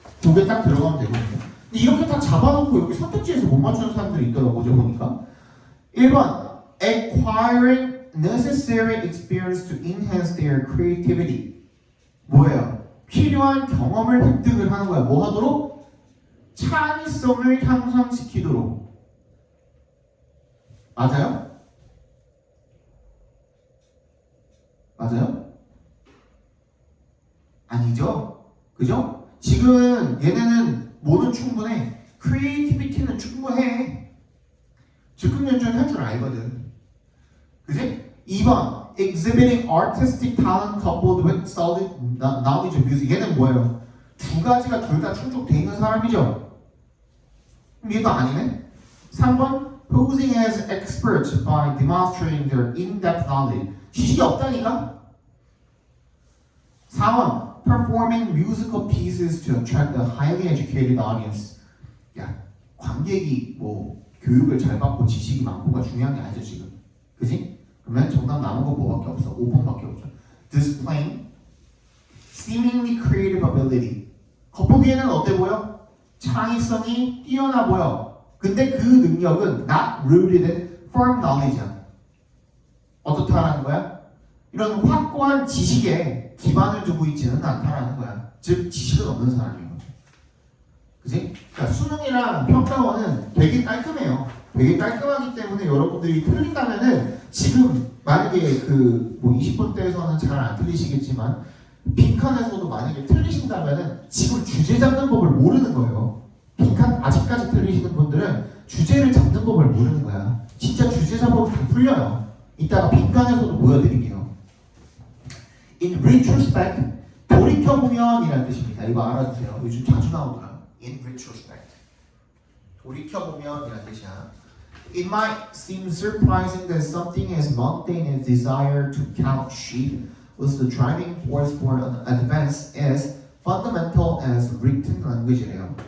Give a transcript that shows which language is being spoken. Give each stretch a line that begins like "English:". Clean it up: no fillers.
Korean: 두 개 딱 들어가면 되거든요. 근데 이렇게 다 잡아놓고 여기 선택지에서 못 맞추는 사람들이 있더라고요. 어제 보니까.
English: 1번 acquiring necessary experience to enhance their creativity.
Korean: 뭐예요? 필요한 경험을 획득을 하는 거야. 뭐 하도록? 창의성을 향상시키도록. 맞아요? 맞아요? 아니죠? 그죠? 지금 얘네는 뭐는 충분해? 크리에이티비티는 충분해. 즉흥 연주는 할 줄 알거든. 그지?
English: 2번 exhibiting artistic talent coupled with solid knowledge of music.
Korean: 얘는 뭐예요? 두 가지가 둘 다 충족되어 있는 사람이죠. 그럼 얘도 아니네?
English: 3번 posing as experts by demonstrating their in-depth knowledge.
Korean: 지식이 없다니까?
English: 4번 performing musical pieces to attract a highly educated audience.
Korean: 야, 관객이 뭐 교육을 잘 받고 지식이 많고가 중요한 게 아니죠 지금. 그지? 그러면 정답 남은 거 뭐밖에 없어? 5번밖에 없죠.
English: Displaying seemingly creative ability.
Korean: 겉보기에는 어때 보여? 창의성이 뛰어나 보여. 근데 그 능력은
English: not rooted in firm knowledge야.
Korean: 어떻다라는 거야? 이런 확고한 지식에 기반을 두고 있지는 않다라는 거야. 즉 지식은 없는 사람이에요. 그지? 그러니까 수능이랑 평가원은 되게 깔끔해요. 되게 깔끔하기 때문에 여러분들이 틀린다면은 지금 만약에 그 뭐 20분대에서는 잘 안 틀리시겠지만 빈칸에서도 만약에 틀리신다면은 지금 주제 잡는 법을 모르는 거예요. 빈칸 아직까지 틀리시는 분들은 주제를 잡는 법을 모르는 거야. 진짜 주제 잡으면 다 풀려요. 이따가 빈칸에서도 보여드릴게요.
English: In retrospect,
Korean: 돌이켜보면이라는 뜻입니다. 이거 알아주세요. 요즘 자주 나오더라.
English: In retrospect.
Korean: 돌이켜보면이라는 뜻이야.
English: It might seem surprising that something as mundane as desire to count sheep was the driving force for an advance as fundamental as written language래요.